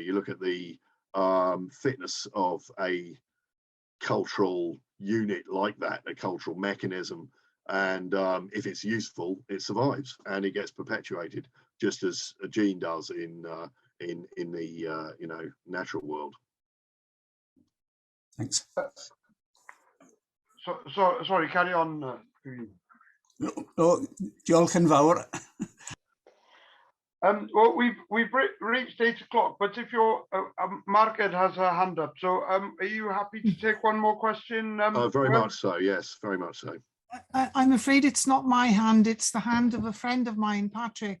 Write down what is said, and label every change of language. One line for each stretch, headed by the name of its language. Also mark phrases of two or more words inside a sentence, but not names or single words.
English: You look at the fitness of a cultural unit like that, a cultural mechanism, and if it's useful, it survives and it gets perpetuated, just as a gene does in the natural world. Thanks. Sorry, carry on. No,
Welsh: diolch yn fawr.
English: Well, we've reached 8 o'clock, but if you're Margaret has her hand up, so are you happy to take one more question? Very much so. Yes, very much so. I'm afraid it's not my hand; it's the hand of a friend of mine, Patrick.